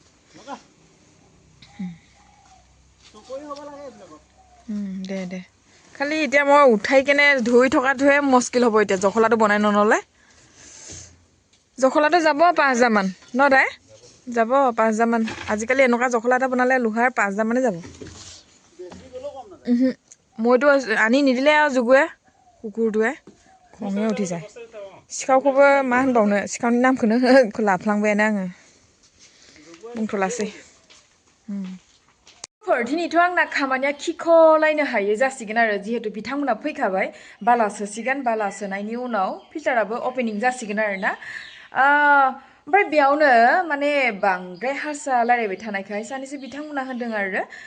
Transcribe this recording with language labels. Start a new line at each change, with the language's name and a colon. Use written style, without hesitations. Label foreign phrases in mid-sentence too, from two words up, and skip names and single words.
Assamese: দে খালি এতিয়া মই উঠাই কেনে ধুই থকাটোহে মুস্কিল হ'ব এতিয়া জখলাটো বনাই নল'লে জখলাটো যাব 5,000 মান ন তাই যাব 5,000 মান আজিকালি এনেকুৱা জখলা এটা বনালে লোহাৰ 5,000 মানে যাব মইতো আনি নিদিলে আৰু জুগুৱে কুকুৰটোৱে খঙে উঠি যায়
Bodo: सिखावखौबो मा होनबावनो सिखावनि नामखौनो लाफ्लांबायानो आङो बुंथ'लासै दिनैथ' आंना खामानिया खिख'लायनो हायै जासिगोन आरो जिहेतु बिथांमोना फैखाबाय बाला सोसिगोन बाला सोनायनि उनाव फिल्टाराबो अपेनिं जासिगोन आरो ना ओमफ्राय बेयावनो माने बांद्राय हारसा रायलायबाय थानायखाय सानैसो बिथांमोना होनदों आरो